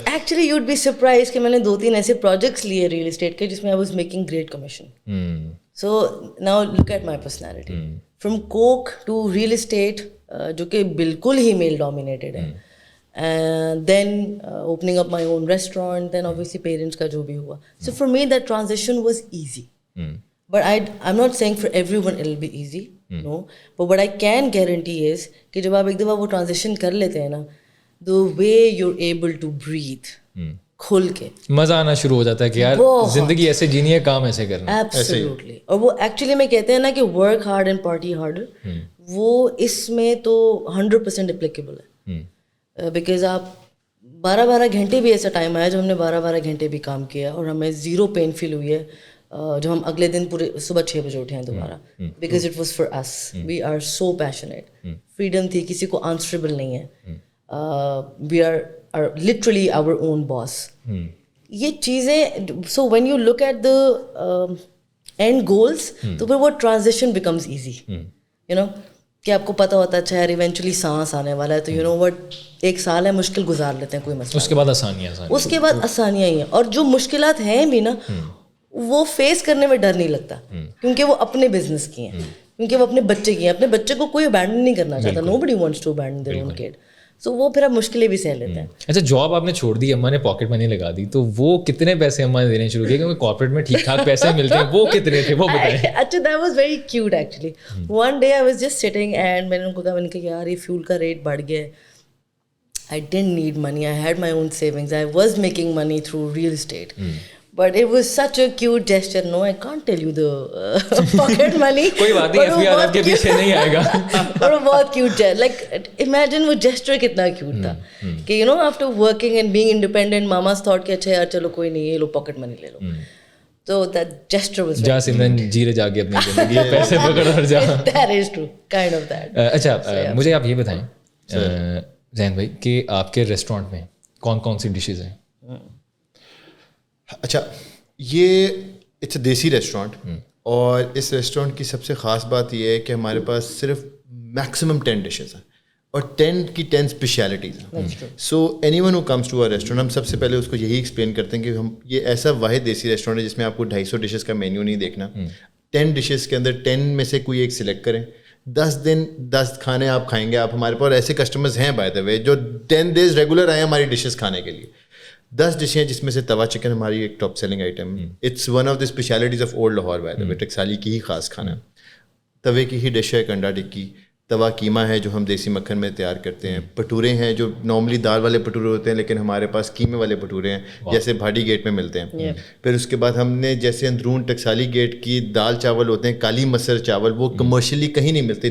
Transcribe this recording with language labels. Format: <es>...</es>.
<en>actually you would be surprised</en> <ur>کہ میں نے 2-3 ایسے پروجیکٹس لیے ریئل اسٹیٹ کے جس میں</ur> <en>I was making great commission. So now look at my personality, from cook to real estate</en> <ur>جو کہ بالکل ہی میل ڈومینیٹڈ ہے,</ur> <en>and then opening up my own restaurant, then obviously</en> <ur>parents ka jo bhi hua.</ur> <en>So for me that transition was easy. But I'm not saying for everyone it'll be easy, no, but what I can guarantee is</en> <ur>ki jab aap ek dafa wo transition kar lete hain</ur> <en>na, the way you're able to breathe</en> <ur>کھل کے مزہ آنا شروع ہو جاتا ہے کہ یار زندگی ایسے جینی ہے, کام ایسے کرنا.</ur> <en>Absolutely.</en> <ur>اور وہ ایکچولی میں کہتے ہیں نا کہ</ur> <en>work hard and party harder,</en> <ur>وہ اس میں تو 100% اپلیکیبل ہے. بیکاز آپ 12 گھنٹے بھی ایسا ٹائم آیا جب ہم نے 12 گھنٹے بھی کام کیا اور ہمیں زیرو پین فیل ہوئی ہے جب ہم اگلے دن پورے صبح 6 بجے اٹھے ہیں دوبارہ,</ur> <en>Because it was for us. We are so passionate.</en> <ur>Freedom تھی, کسی کو آنسریبل نہیں ہے.</ur> <en>We are literally our own boss. یہ چیزیں, so when you look at the end goals,</en> <ur>تو پھر وہ</ur> <en>Transition becomes easy.</en> <ur>You know کہ آپ کو پتہ ہوتا ہے اچھا یار ایونچولی سانس آنے والا ہے, تو یو نو وٹ 1 سال ہے مشکل گزار لیتے ہیں, کوئی مسئلہ. اس کے بعد آسانیاں, اس کے بعد آسانیاں ہی ہیں. اور جو مشکلات ہیں بھی نا, وہ فیس کرنے میں ڈر نہیں لگتا کیونکہ وہ اپنے بزنس کی ہیں, کیونکہ وہ اپنے بچے کی ہیں. اپنے بچے کو کوئی ابینڈن نہیں کرنا چاہتا.</ur> <en>Nobody wants to abandon their own kid.</en> <ur>سو وہ پھر اب مشکلیں بھی سہ لیتے ہیں. اچھا جاب آپ نے چھوڑ دی, اماں نے پاکٹ منی لگا دی, تو وہ کتنے پیسے اماں نے دینے شروع کیے, کیونکہ کارپوریٹ میں ٹھیک ٹھاک پیسے ملتے ہیں, وہ کتنے تھے وہ بتائیں.</ur> <en>اچھا that was very cute actually. One day I was just sitting and</en> <ur>میں نے ان کو کہا, میں نے کہا یار یہ فیول کا ریٹ بڑھ گیا ہے.</ur> <en>I didn't need money. I had my own savings. I was making money through real estate. But it was such a cute gesture. No, I can't tell you the pocket money.</en> <ur>کوئی بات نہیں, FBR آپ کے پیچھے نہیں آئے گا. اور وہ بہت کیوٹ ہے.</ur> <en>Like imagine وہ gesture کتنا کیوٹ تھا کہ you know after working and being independent, mama's thought</en> <ur>کہ اچھا یار چلو کوئی نہیں, یہ لو pocket money لے لو.</ur> <en>So that gesture was</en> <ur>جا سمرن جیرے جا کے اپنی زندگی پیسے پکڑ اور جا.</ur> <en>That is true, kind of that.</en> <ur>اچھا مجھے آپ یہ بتائیں ذہن بھائی کہ آپ کے ریسٹورینٹ میں کون کون سی ڈشز ہیں؟ اچھا یہ اٹس اے دیسی ریسٹورینٹ, اور اس ریسٹورینٹ کی سب سے خاص بات یہ ہے کہ ہمارے پاس صرف میکسیمم 10 ڈشز ہیں اور 10 کی 10 اسپیشلٹیز ہیں.</ur> <en>so anyone who comes to our restaurant,</en> <ur>ہم سب سے پہلے اس کو یہی ایکسپلین کرتے ہیں کہ ہم یہ ایسا واحد دیسی ریسٹورینٹ ہے جس میں آپ کو 250 ڈشز کا مینیو نہیں دیکھنا. 10 ڈشز کے اندر 10 میں سے کوئی ایک سلیکٹ کریں. 10 دن 10 کھانے آپ کھائیں گے. آپ ہمارے پاس ایسے کسٹمرز ہیں بائی دا وے جو 10 days ریگولر آئے ہماری ڈشز کھانے کے لیے. 10 ڈشیں جس میں سے توا چکن ہماری ایک top selling item.</ur> <en>It's one of the specialties of old Lahore by the way.</en> <ur>ٹکسالی کی ہی خاص کھانا. توے کی ہی ڈش ہے انڈا ٹکی. توا قیمہ ہے جو ہم دیسی مکھن میں تیار کرتے ہیں. بھٹورے ہیں جو نارملی دال والے بھٹورے ہوتے ہیں, لیکن ہمارے پاس قیمے والے بھٹورے ہیں جیسے بھاڈی گیٹ میں ملتے ہیں. پھر اس کے بعد ہم نے جیسے اندرون ٹکسالی گیٹ کی دال چاول ہوتے ہیں, کالی مسر چاول, وہ کمرشلی کہیں نہیں ملتے.</ur>